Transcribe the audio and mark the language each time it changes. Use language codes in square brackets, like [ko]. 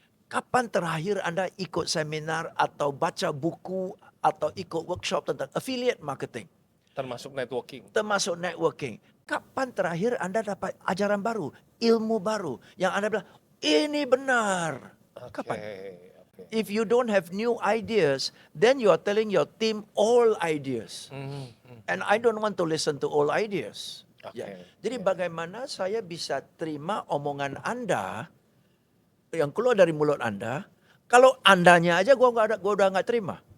[id] Kapan terakhir Anda ikut seminar atau baca buku atau ikut workshop tentang affiliate marketing? Termasuk networking. Termasuk networking. Kapan terakhir Anda dapat ajaran baru, ilmu baru yang Anda bilang, ini benar. Kapan? Oke. [en] If you don't have new ideas, then you are telling your team all ideas. And I don't want to listen to all ideas. [id] Oke. Ya. Jadi bagaimana saya bisa terima omongan Anda yang keluar dari mulut Anda, kalau Andanya aja gua udah nggak terima.